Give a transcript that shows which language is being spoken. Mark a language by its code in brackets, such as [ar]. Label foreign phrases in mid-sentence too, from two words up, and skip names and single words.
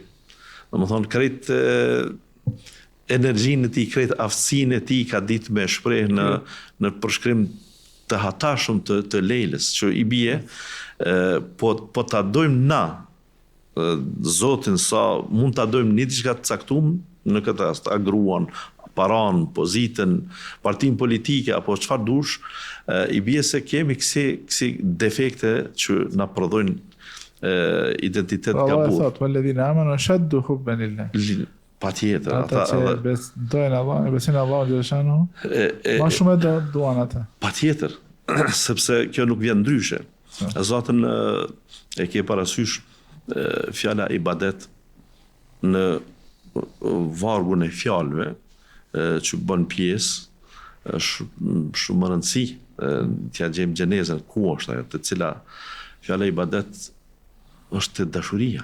[sq] Domethënë krejt energjinë e tij, krejt aftësinë e tij ka ditë me shpreh në përshkrim të hatashëm të Leilës, që I bie po ta dojmë na Zotin sa mund ta dojmë një diçka të caktuar në këtë rast, a gruan, paran, pozitën, partinë politike apo çfarë dush, I bie se kemi kësi defekte që na prodhojnë identitet gabur. Allah thot, [ar] والذين آمنوا أشد حبا لله. [sq] Patjetër, ata që dojnë Allah, besojnë [ar] الله جل شأنه, [sq] më shumë duan ata. Patjetër, sepse kjo nuk vjen ndryshe. Zotën e ke parasysh fjala ibadet në vargun e fjalëve që bën pjesë shumë më rëndësi, t'ja gjejmë gjenezën ku është ajo, të cila fjala ibadet është dashuria.